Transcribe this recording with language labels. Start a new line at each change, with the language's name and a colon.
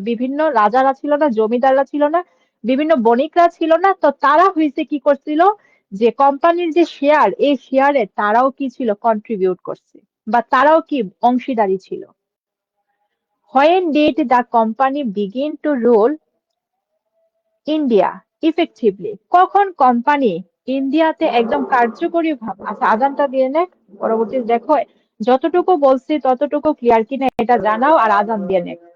Bangla: বিভিন্ন রাজারা ছিল না, জমিদাররা ছিল না, বিভিন্ন বণিকরা ছিল না। তো তারা হইছে কি করছিল? যে কোম্পানির যে শেয়ার, এই শেয়ারে তারাও কি ছিল? কন্ট্রিবিউট করছে বা তারাও কি অংশীদারি ছিল।
English: When did the company begin to rule India effectively?
Bangla: কখন কোম্পানি ইন্ডিয়াতে একদম কার্যকরী ভাবে, আচ্ছা আজানটা দিয়ে নে, পরবর্তীতে দেখো যতটুকু বলছি ততটুকু ক্লিয়ার কিনা এটা জানাও আর আজান দিয়ে নে।